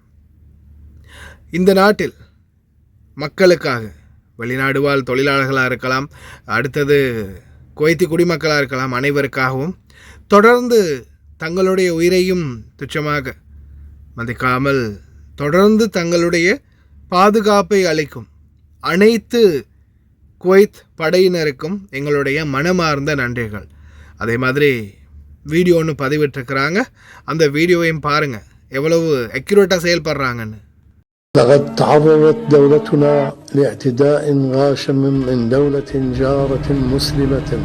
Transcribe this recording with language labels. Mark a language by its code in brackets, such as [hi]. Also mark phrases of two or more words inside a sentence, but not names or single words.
[ta] இந்த நாட்டில் மக்களுக்காக வெளிநாடு வாழ் தொழிலாளர்களாக இருக்கலாம், அடுத்தது குவைத்தி குடிமக்களாக இருக்கலாம், அனைவருக்காகவும் தொடர்ந்து தங்களுடைய உயிரையும் துச்சமாக மதிக்காமல் தொடர்ந்து தங்களுடைய பாதுகாப்பை அளிக்கும் அனைத்து குவைத் படையினருக்கும் எங்களுடைய மனமார்ந்த நன்றிகள். அதே மாதிரி வீடியோ ஒன்று பதிவிட்டிருக்கிறாங்க, அந்த வீடியோவையும் பாருங்கள் எவ்வளவு அக்யூரேட்டாக செயல்படுறாங்கன்னு. [ar] لقد تعرضت دولتنا لاعتداء غاشم من دولة جارة مسلمة.